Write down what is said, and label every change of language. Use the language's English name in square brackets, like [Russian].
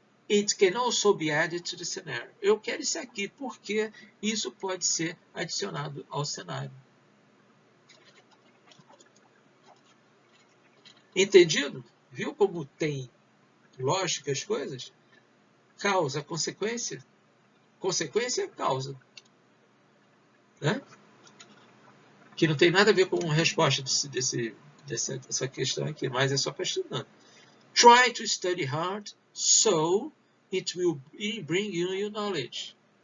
[English] It can also be added to the scenario. [Portuguese] Eu quero isso aqui porque isso pode ser adicionado ao cenário. Entendido? Viu como tem lógica as coisas? Causa, consequência. Consequência é causa. Né? Que não tem nada a ver com a resposta dessa questão aqui, mas é só para estudar. [English] Try to study hard so it will bring you your knowledge.